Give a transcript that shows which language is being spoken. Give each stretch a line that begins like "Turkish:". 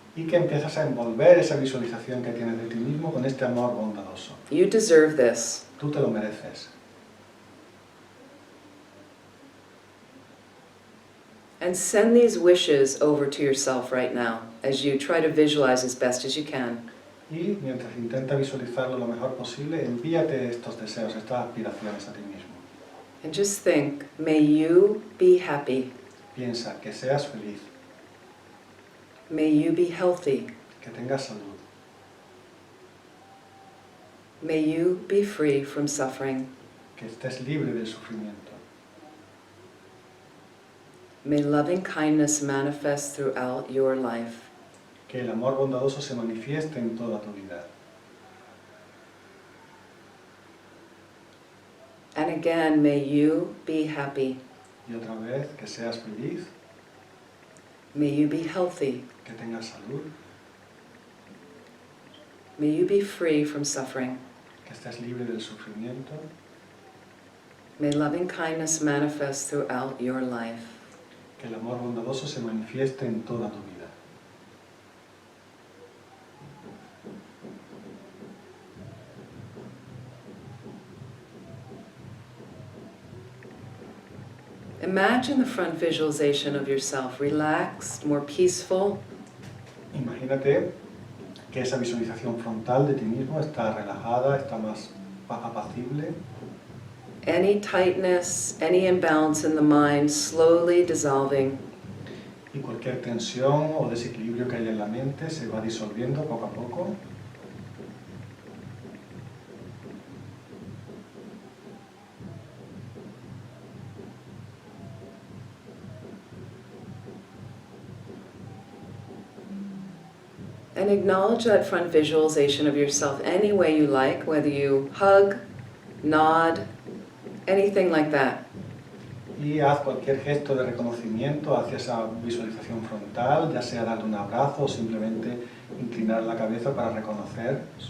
Spanish: Y que empiezas a envolver esa visualización que tienes de ti mismo con este amor bondadoso.
English: You deserve this.
Spanish: Tú te lo mereces.
English: And send these wishes over to yourself right now as you try to visualize as best as you can.
Spanish: Y mientras intenta visualizarlo lo mejor posible, envíate estos deseos, estas aspiraciones a ti mismo.
English: And just think, may you be happy.
Spanish: Piensa que seas feliz,
English: May you be healthy.
Spanish: que tengas salud.
English: May you be free from suffering.
Spanish: Que estés libre del sufrimiento.
English: May loving kindness manifest throughout your life.
Spanish: Que el amor bondadoso se manifieste en toda tu vida.
English: And again, may you be happy.
Spanish: Y otra vez, que seas feliz,
English: May you be healthy.
Spanish: que tengas salud,
English: May you be free from suffering.
Spanish: que estés libre del sufrimiento.
English: May loving kindness manifest throughout your life.
Spanish: Que el amor bondadoso se manifieste en toda tu vida.
English: Imagine the front visualization of yourself, relaxed, more peaceful,
Spanish: Imagínate que esa visualización frontal de ti mismo está relajada, está más apacible.
English: any tightness, any imbalance in the mind slowly dissolving.
Spanish: Y cualquier tensión o desequilibrio que haya en la mente se va disolviendo poco a poco.
English: And acknowledge that front visualization of yourself any way you like, whether you hug, nod, anything like that.
Spanish: Y haz cualquier gesto de reconocimiento hacia esa visualización frontal, ya sea darle un abrazo o simplemente inclinar la cabeza para reconocerlo.